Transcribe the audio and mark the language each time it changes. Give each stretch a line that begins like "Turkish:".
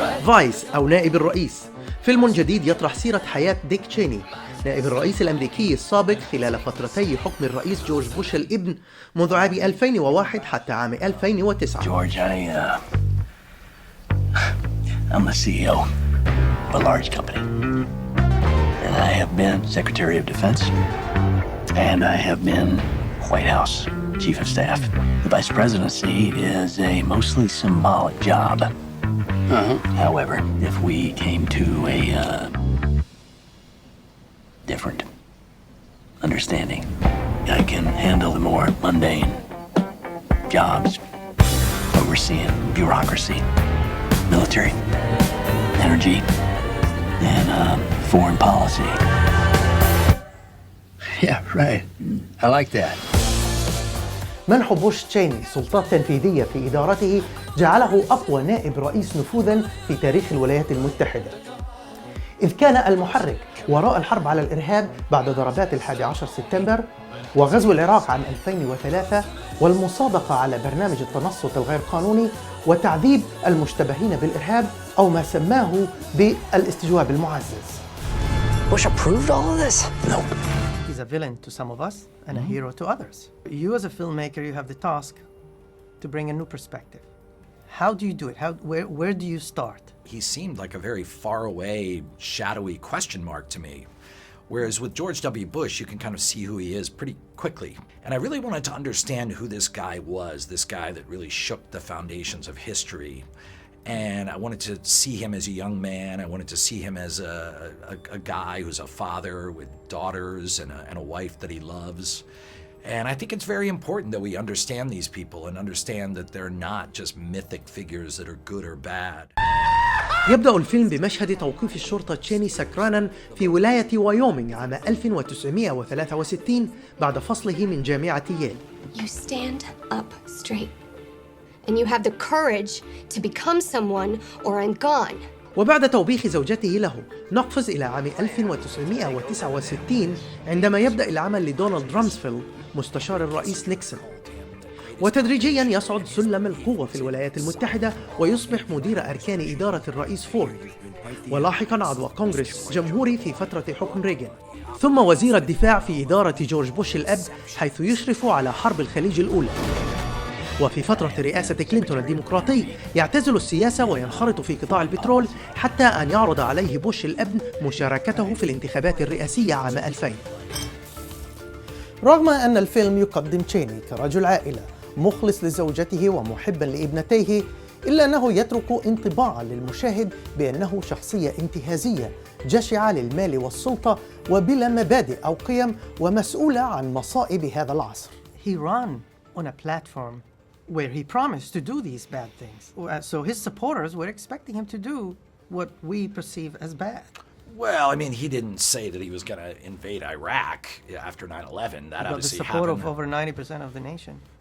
Arabic: فايس أو نائب الرئيس، فيلم جديد يطرح سيرة حياة ديك تشيني نائب الرئيس الأمريكي السابق خلال فترتي حكم الرئيس جورج بوش الابن منذ عام 2001 حتى عام 2009.
English: George, I'm the CEO of a large company. And I have been Secretary of Defense. And I have been White House Chief of Staff. The Vice Presidency is a mostly symbolic job. However, if we came to a different understanding, I can handle the more mundane jobs, overseeing bureaucracy, military, energy, and foreign policy. Yeah, right. I like that.
Arabic: منح بوش تشيني سلطات تنفيذية في إدارته جعله أقوى نائب رئيس نفوذاً في تاريخ الولايات المتحدة، إذ كان المحرك وراء الحرب على الإرهاب بعد ضربات 11 سبتمبر وغزو العراق عام 2003 والمصادقة على برنامج التنصت الغير قانوني وتعذيب المشتبهين بالإرهاب أو ما سماه بالاستجواب المعزز.
English: Bush approved all of this? No. He's a villain to some of us and a hero to others. You as a filmmaker, you have the task to bring a new perspective. How do you do it? Where do you start? He seemed like a very far away, shadowy question mark to me. Whereas with George W. Bush, you can kind of see who he is pretty quickly. And I really wanted to understand who this guy was, this guy that really shook the foundations of history. And I wanted to see him as a young man. I wanted to see him as a guy who's a father with daughters and a wife that he loves. And I think it's very important that we understand these people and understand that they're not just mythic figures that are good or bad.
Arabic: يبدأ الفيلم بمشهد توقيف الشرطة تشيني سكرانا في ولاية وايومينغ عام 1963 بعد فصله من جامعة ييل.
English: You stand up straight. And you have the courage to become someone or I'm gone.
Arabic: وبعد توبيخ زوجته له نقفز إلى عام 1969 عندما يبدأ العمل لدونالد رامسفيلد مستشار الرئيس نيكسون، وتدريجياً يصعد سلم القوة في الولايات المتحدة ويصبح مدير أركان إدارة الرئيس فورد، ولاحقاً عضو كونغرس جمهوري في فترة حكم ريغان، ثم وزير الدفاع في إدارة جورج بوش الأب حيث يشرف على حرب الخليج الأولى. وفي فترة رئاسة كلينتون الديمقراطي يعتزل السياسة وينخرط في قطاع البترول حتى أن يعرض عليه بوش الابن مشاركته في الانتخابات الرئاسية عام 2000. رغم أن الفيلم يقدم تشيني كرجل عائلة مخلص لزوجته ومحبا لابنتيه، إلا أنه يترك انطباعا للمشاهد بأنه شخصية انتهازية جشعة للمال والسلطة وبلا مبادئ أو قيم ومسؤولة عن مصائب هذا العصر.
English: He ran on a platform where he promised to do these bad things. So his supporters were expecting him to do what we perceive as bad. Well, I mean, he didn't say that he was going to invade Iraq after 9/11. That obviously the support happened. of over 90% of the nation.